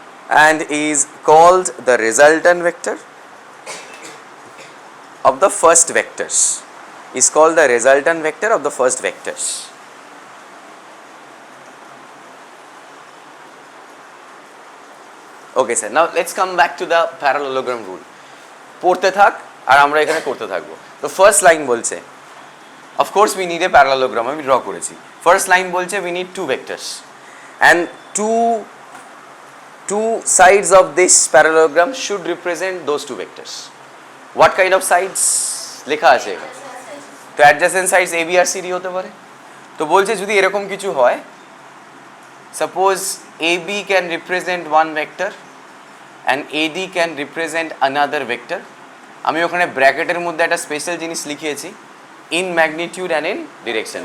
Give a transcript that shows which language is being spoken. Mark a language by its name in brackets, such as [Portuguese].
[English] and is called the resultant vector of the first vectors, is called the resultant vector of the first vectors. Okay sir, now let's come back to the parallelogram rule. [Bangla] পড়তে থাক আর আমরা এখানে করতে থাকবো। তো first line বলছে, [English] of course we need a parallelogram, [Bangla] আমি draw করেছি। ফার্স্ট লাইন বলছে [English] we need two vectors and two sides of this parallelogram should represent those two vectors. What kind of sides [Bangla] লেখা আছে এখানে? তো adjacent sides AB আর CD হতে পারে। তো বলছে যদি এরকম কিছু হয়, [English] suppose AB can represent one vector and AD can represent another vector. [Bangla] আমি ওখানে ব্র্যাকেটের মধ্যে একটা স্পেশাল জিনিস লিখিয়েছি, [English] in magnitude and in direction.